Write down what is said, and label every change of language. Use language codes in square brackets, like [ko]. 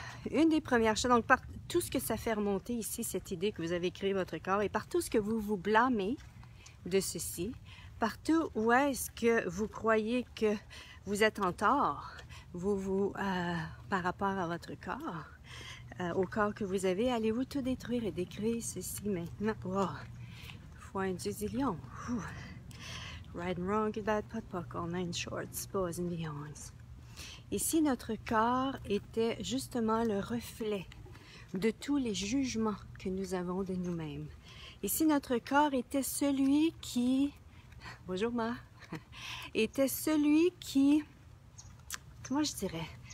[fr] Une des premières choses, donc par tout ce que ça fait remonter ici, cette idée que vous avez créé votre corps, et par tout ce que vous vous blâmez de ceci, partout où est-ce que vous croyez que vous êtes en tort, par rapport à votre corps, au corps que vous avez, allez-vous tout détruire et décréer ceci maintenant. Oh, fois un zillion. [en] Right and wrong, good bad, pot poc, all nine shorts, boys and beyonds. [fr] Et si notre corps était justement le reflet de tous les jugements que nous avons de nous-mêmes, et si notre corps était celui qui, bonjour ma, était celui qui, comment je dirais,